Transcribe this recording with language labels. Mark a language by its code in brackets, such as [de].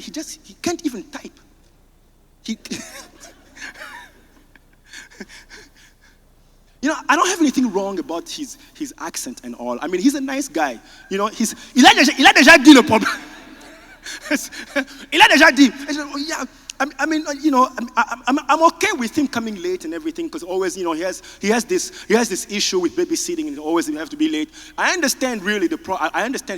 [en] He can't even type. You know, I don't have anything wrong about his accent and all. I mean, he's a nice guy. You know, [fr] il a déjà dit le problème. Il a déjà dit. [en] Yeah, I mean, you know, I'm okay with him coming late and everything because always, you know, he has this issue with babysitting and always you have to be late. I understand really I understand.